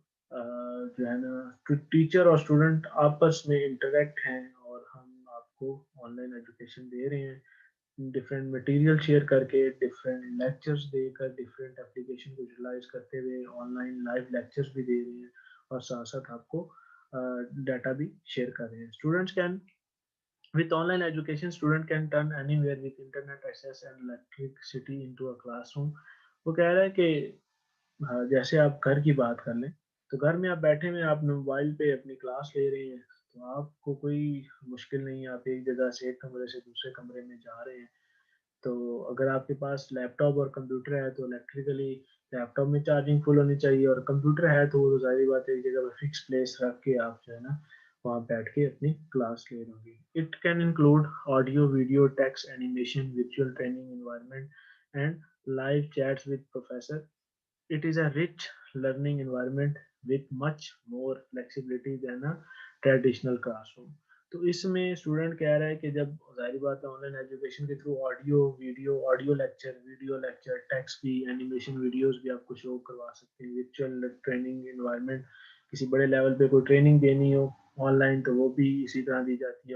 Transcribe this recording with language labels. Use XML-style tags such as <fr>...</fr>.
<hi>जो है ना टीचर और स्टूडेंट आपस में इंटरेक्ट हैं और हम आपको ऑनलाइन एजुकेशन दे रहे हैं, डिफरेंट मटेरियल शेयर करके, डिफरेंट लेक्चर्स देकर, डिफरेंट एप्लीकेशन को यूटिलाइज करते हुए ऑनलाइन लाइव लेक्चर्स भी दे रहे हैं और साथ साथ आपको डाटा भी शेयर कर रहे हैं।</hi> <en>Students can With online education, student can turn anywhere with internet access and electricity into a classroom.</en> <hi>वो कह रहा है कि जैसे आप घर की बात कर लें, तो घर में आप बैठे हुए आप मोबाइल पे अपनी क्लास ले रहे हैं, तो आपको कोई मुश्किल नहीं है, आप एक जगह से एक कमरे से दूसरे कमरे में जा रहे हैं। तो अगर आपके पास लैपटॉप और कंप्यूटर है तो इलेक्ट्रिकली लैपटॉप में चार्जिंग फुल होनी चाहिए, और कंप्यूटर है तो वो तो जाहिर बात है एक जगह पे फिक्स प्लेस रख के आप जो है ना वहाँ बैठ के अपनी क्लास ले रहे होंगे।</hi> <en>It can include audio, video, text, animation, virtual training environment and live chats with professor. It is a rich learning environment with much more flexibility than a traditional classroom.</en> <hi>तो इसमें स्टूडेंट कह रहा है कि जब जाहिर बात है ऑनलाइन एजुकेशन के through audio video, video lecture, text भी, एनिमेशन वीडियोस भी आपको शो करवा सकते हैं। वर्चुअल ट्रेनिंग इन्वायरमेंट, किसी बड़े लेवल पे कोई ट्रेनिंग देनी हो ऑनलाइन तो वो भी इसी तरह दी जाती है।</hi>